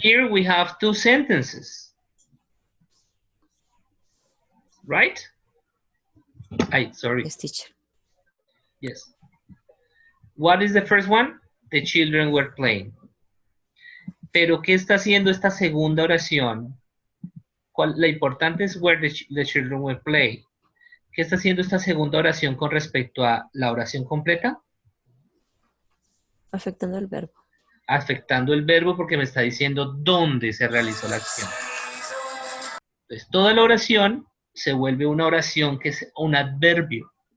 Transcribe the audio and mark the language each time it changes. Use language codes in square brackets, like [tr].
[en] Here we have two sentences. Right? Sorry. Yes, teacher. Yes. What is the first one? The children were playing. [es] Pero, ¿qué está haciendo esta segunda oración? La importante es [en] where the children were playing. [es] ¿Qué está haciendo esta segunda oración con respecto a la oración completa? Afectando el verbo. Afectando el verbo porque me está diciendo dónde se realizó la acción. Entonces, toda la oración se vuelve una oración que es un adverbio.